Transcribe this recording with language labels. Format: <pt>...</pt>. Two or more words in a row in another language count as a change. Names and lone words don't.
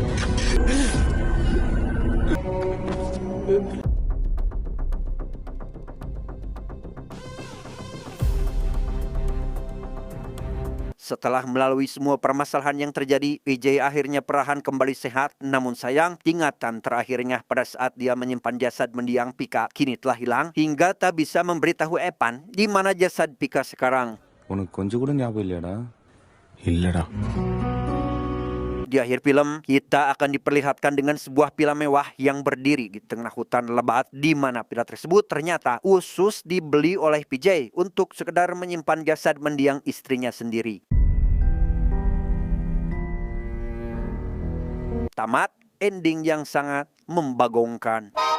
<id>Setelah melalui semua permasalahan yang terjadi, Vijay akhirnya perlahan kembali sehat. Namun sayang, ingatan terakhirnya pada saat dia menyimpan jasad mendiang Pika kini telah hilang hingga tak bisa memberitahu Epan di mana jasad Pika sekarang.</id> <ta>உனக்கு கொஞ்சம் கூட ஞாபகம் இல்லையாடா? இல்லடா.</ta> <id>Di akhir film, kita akan diperlihatkan dengan sebuah villa mewah yang berdiri di tengah hutan lebat, di mana villa tersebut ternyata khusus dibeli oleh PJ untuk sekedar menyimpan jasad mendiang istrinya sendiri. Tamat, ending yang sangat membagongkan.</id>